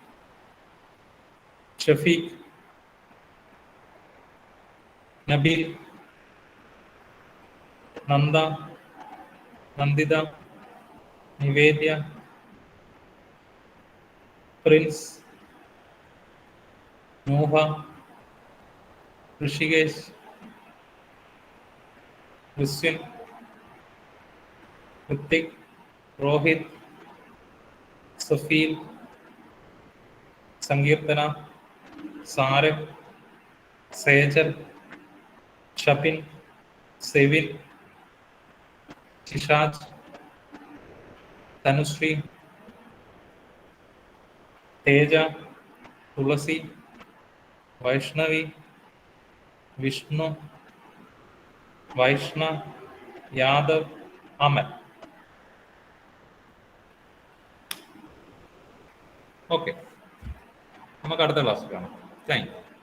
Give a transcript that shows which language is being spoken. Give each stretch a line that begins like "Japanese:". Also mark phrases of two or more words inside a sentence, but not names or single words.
Malayalam: ഷഫീഖ്, നബീൽ, നന്ദ, നന്ദിത, നിവേദ്യ, പ്രിൻസ്, നൂഹ, ഋഷികേശ്, ക്രിസ്ത്യൻ, ഋത്തിക്, Rohit, Safil, Sankirtana, Sarek, Sejal, Shapin, Sevin, Shishaj, Tanushree, Teja, Tulasi, Vaishnavi, Vishnu, Vaishna, Yadav, Aman. Okay. നമുക്ക് അടുത്ത ക്ലാസ് കാണാം.
English: thank you.